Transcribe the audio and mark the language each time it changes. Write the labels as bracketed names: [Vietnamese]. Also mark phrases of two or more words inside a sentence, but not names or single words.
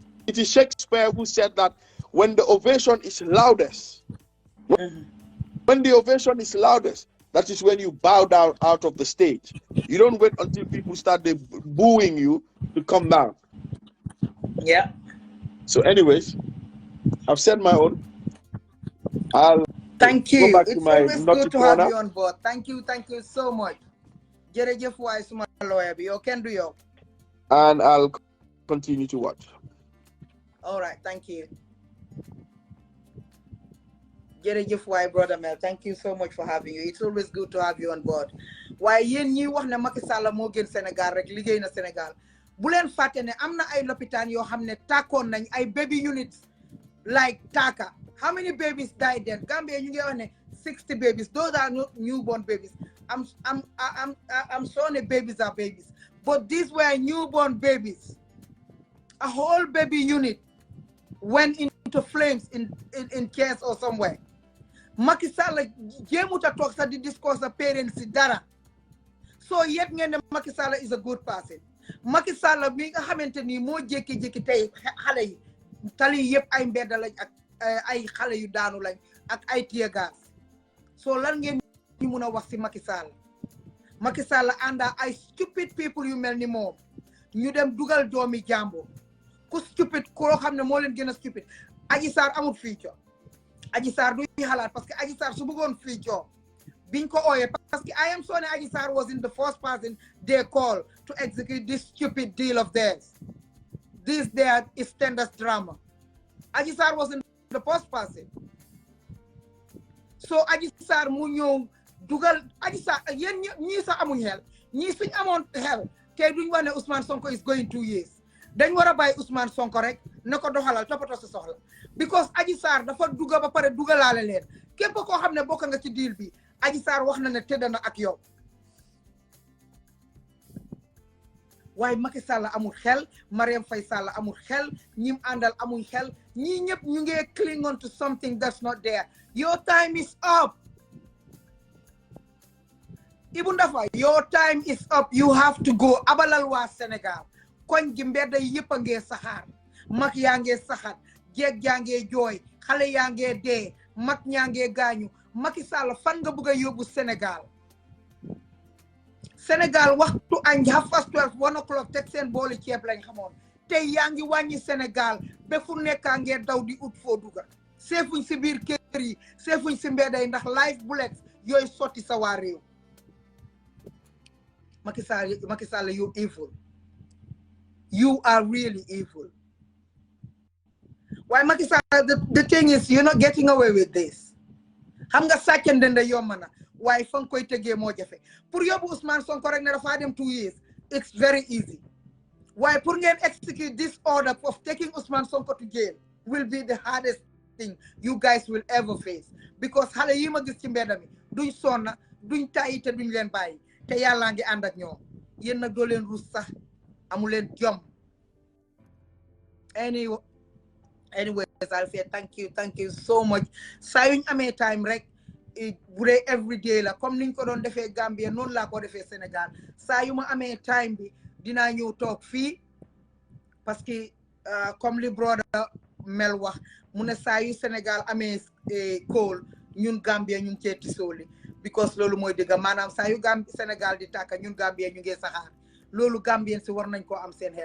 [English] it is Shakespeare who said that when the ovation is loudest, when the ovation is loudest, that is when you bow down out of the stage. You don't wait until people start booing you to come down. Yeah. So anyways, I've said my own. I'll thank you. go back to It's my always naughty good to have corner. you on board. Thank you so much. [Wolof] Jerejef waay suma lawyer bi, yow ken du yow. [English] And I'll continue to watch. All right, thank you. [Wolof] Jerejef waay [English] brother Mel, thank you so much for having you. It's always good to have you on board. [Wolof] Waaye yéen ñi wax ne Macky Sall moo gën Sénégal rek liggéey na Sénégal. Bu leen fàtte ne am na ay lopitaan yoo xam ne tàkkoon nañ ay [English] baby units [Wolof] like Taka. [English] How many babies died then? [Wolof] Gambia ñu ngi wax ne 60 babies. [English] Those are not newborn babies. I'm sorry, babies are babies. But these were newborn babies. A whole baby unit went into flames in cares or somewhere. [Wolof] Macky Sall jéemuta toog sax di [English] discourse the parents [Wolof] si dara. [English] So [Wolof] yet ngeen ne [English] Macky Sall is a good person. [Wolof] Macky Sall mi nga xamante ni moo jékki-jékki tey xale yi tali yëpp ay mbedd lañ ak ay xale yu daanu lañ ak ay [English] tear gas. [Wolof] So lan ngeen ñu mun a wax si Macky Sall. Macky Sall ànda ay [English] stupid people [Wolof] yu mel ni moom ñu dem dugal doomi jàmbur ku stupid koo xam ne moo leen gën a stupid. Adji Sarr amul future. Adji Sarr du xalaat [French] parce que [Wolof] Adji Sarr su bëggoon future biñ ko ooyee [French] parce que [English] I am sorry Adji Sarr was in the first person they call to execute this stupid deal of theirs. This there is standard drama. Adji Sarr was in the first person. [Wolof] So Adji Sarr mu ñëw dugal Adji Sarr yéen ñii sax amuñ xel ñii suñ amoon xel tey duñ wax ne Ousmane Sonko [English] is going 2 years. [Wolof] Dañ war a bàyyi Ousmane Sonko rek na ko doxalal toppatoo sa soxla because Adji Sarr dafa dugga ba pare dugalaale leen képp koo xam ne bokk nga ci deal bi Adji Sarr wax na ne tëdd na ak yow waaye Macky Sall amul xel Mariam Faye Sall amul xel ñim àndal amuñ xel ñii ñëpp ñu ngi [English] cling on to something that's not there. Your time is up. Ibou Ndafa, your time is up. You have to go. [Wolof] Abalal waa Sénégal koñ gi mbedd yëpp a ngee saxaar mag yaa ngee saxaar jeeg yaa ngee jooy xale yaa ngee dee mag ñaa ngee gaañu Macky Sall fan nga bëgg a yóbbu Sénégal. Sénégal waxtu añ 12:30 1 o'clock teg seen booli ceeb lañ xamoon tey yaa ngi wàññi Sénégal ba fu nekkaa ngee daw di ut foo duga seefuñ si biir kër yi seefuñ si mbedd yi ndax [English] life bullets [Wolof] yooyu sotti sa waa réew. [English] Macky Sall you evil. You are really evil. Why Macky Sall, the thing is you're not getting away with this. [Wolof] Xam nga sàccande nda yomb na waaye fa nga koy tegee moo jafe pour yóbbu Ousmane Sonko rek ne dafa dem 2 years [English] it's very easy [Wolof] waaye pour ngeen [English] execute this order of taking Ousmane Sonko to jail will be the hardest thing you guys will ever face [Wolof] because xale yi ma gis ci mbedd mi duñ sonna duñ tàyyi te duñ leen bàyyi te yàllaa ngi ànd ak ñoom yéen nag doo leen rus sax amu leen jom. [English] Anyways, I'll say thank you so much. [Wolof] Saa yuñ amee time rek bu dee [English] every day [Wolof] la comme niñ ko doon defee Gambia noonu laa ko defee Sénégal saa yu ma amee time bi dinaa ñëw toog fii [French] parce que comme [Wolof] li brother Mel wax mu ne saa yu Sénégal amee call ñun Gambia ñu ngi cee tisooli because loolu mooy dëgg maanaam saa yu Sénégal di tàkka ñun Gambia ñu ngi saxaar loolu Gambien si war nañ koo am seen xel